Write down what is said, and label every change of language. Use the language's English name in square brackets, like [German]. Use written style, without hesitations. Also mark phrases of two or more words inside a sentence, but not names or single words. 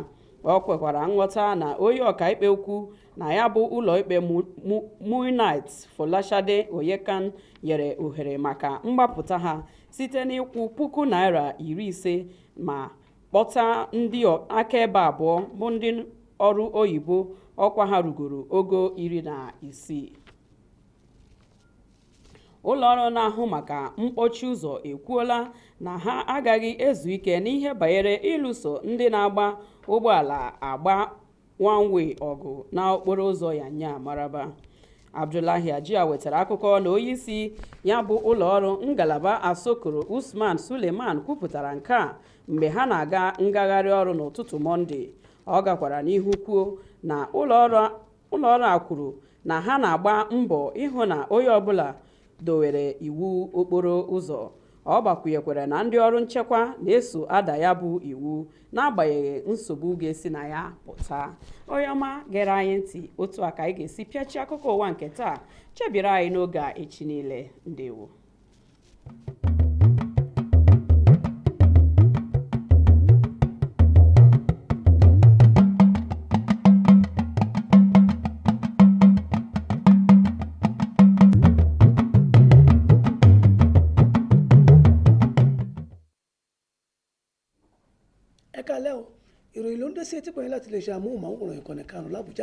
[Igbo] Ọ kwekwara nghọta na onye ọkaikpe ukwu na ya bụ ụlọikpe Muinat Folashade Oyekan nyere ohere maka mgbapụta ha site n'ịkwụ $50,000 ma kpọta ndị akaebe abụọ bụ ndị ọrụ oyibo ọkwa ha rugoro ogo 16. Ụlọọrụ na-ahụ maka mkpọchi ụzọ ekwuola na ha agaghị ezu ike n'ihe banyere ịlụso ndị na-agba ụgbọala agba one-way ọgụ na okporo ụzọ Yanya Maraba. Abdullahi Ajiya wetara akụkọ na onyeisi ya bụ ụlọọrụ ngalaba Asokoro Usman Suleiman kwupụtara nke a mgbe ha na-aga ngagharị ọrụ n'ụtụtụ Mọnde. Ọ gakwara n'ihu kwuo na ụlọọrụ a kwuru na ha na-agba mbọ ịhụ na onye ọbụla dowere iwu okporo ụzọ. Ọ gbakwunyekwara na ndị ọrụ nchekwa na-eso ada ya bụ iwu n'agbanyeghị nsogbu ga-esi na ya pụta. Onye ọma gere anyị ntị, otu a ka anyị ga-esi pịachi akụkọ ụwa nke taa. Chebiri anyị n'oge a echi niile. Ndewo. [Yoruba] ìròyìn ló ń dé sí etí pẹ̀lú láti lè ṣe amóhùnmáwòrán ìkànnì karùn-ún l'Àbújá.